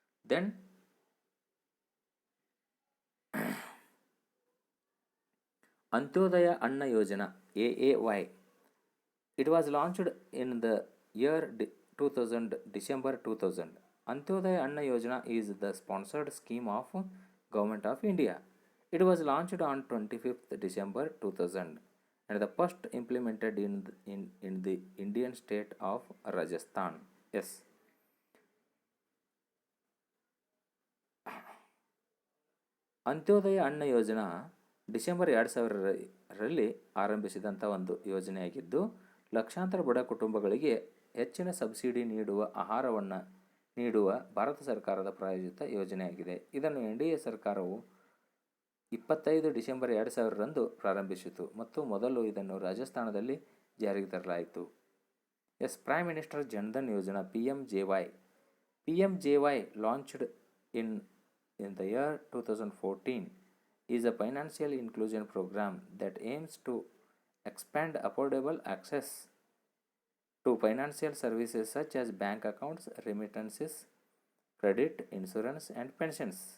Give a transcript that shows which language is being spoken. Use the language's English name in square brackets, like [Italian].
[Kannada] Then Antyodaya ಅನ್ನ ಯೋಜನಾ, AAY. [English] It was launched in the year 2000, December 2000. Antyodaya Anna Yojana is the sponsored scheme of Government of India. It was launched on 25th December 2000 and the first implemented in the Indian state of Rajasthan. Yes. [Kannada] Antyodaya ಅನ್ನ ಯೋಜನಾ December 2000ರಲ್ಲಿ ಆರಂಭಿಸಿದಂಥ ಒಂದು ಯೋಜನೆಯಾಗಿದ್ದು, ಲಕ್ಷಾಂತರ ಬಡ ಕುಟುಂಬಗಳಿಗೆ ಹೆಚ್ಚಿನ subsidy ನೀಡುವ ಆಹಾರವನ್ನು ನೀಡುವ ಭಾರತ ಸರ್ಕಾರದ ಪ್ರಾಯೋಜಿತ ಯೋಜನೆಯಾಗಿದೆ. ಇದನ್ನು NDA ಸರ್ಕಾರವು 25 ಡಿಸೆಂಬರ್ 2000ರಂದು ಪ್ರಾರಂಭಿಸಿತು ಮತ್ತು ಮೊದಲು ಇದನ್ನು ರಾಜಸ್ಥಾನದಲ್ಲಿ ಜಾರಿಗೆ ತರಲಾಯಿತು. S. Prime minister Jan Dhan Yojana, PMJY. [English] PMJY launched in the year 2014 is a financial inclusion program that aims to expand affordable access to financial services such as bank accounts, remittances, credit, insurance and pensions.